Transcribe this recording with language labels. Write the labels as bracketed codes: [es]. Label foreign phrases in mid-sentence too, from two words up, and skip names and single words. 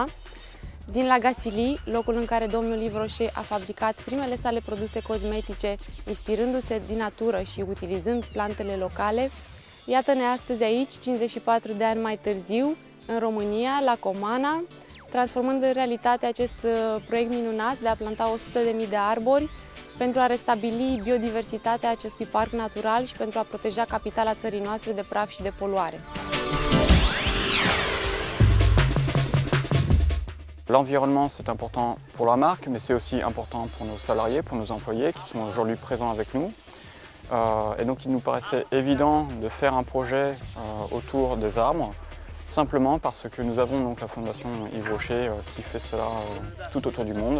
[ro] Din La Gacilly, locul în care domnul Yves Rocher a fabricat primele sale produse cosmetice, inspirându-se din natură și utilizând plantele locale, iată-ne astăzi aici, 54 de ani mai târziu, în România, la Comana, transformând în realitate acest proiect minunat de a planta 100.000 de arbori pentru a restabili biodiversitatea acestui parc natural și pentru a proteja capitala țării noastre de praf și de poluare. [fr] L'environnement, c'est important pour la marque, mais c'est aussi important pour nos salariés, pour nos employés qui sont aujourd'hui présents avec nous. Et donc il nous paraissait évident de faire un projet autour des arbres, simplement parce que nous avons la Fondation Yves Rocher qui fait cela tout autour du monde.